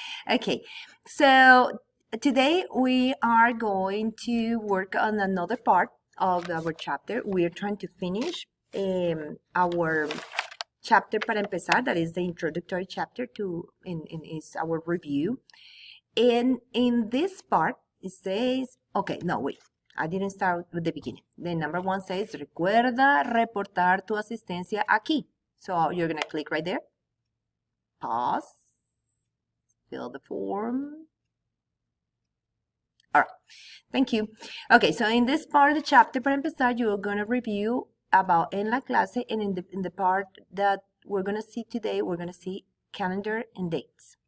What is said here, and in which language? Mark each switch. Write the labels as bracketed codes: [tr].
[en] Okay, so today we are going to work on another part of our chapter. We are trying to finish our chapter [es] para empezar, [en] that is the introductory chapter to is our review. And in this part, it says, okay, no, wait. I didn't start with the beginning. The number one says, [es] recuerda reportar tu asistencia aquí. [en] So you're going to click right there. Pause. Fill the form. All right. Thank you. Okay, so in this part of the chapter, [es] para empezar, [en] you're going to review about [es] en la clase, [en] and in the part that we're going to see today, we're going to see calendar and dates.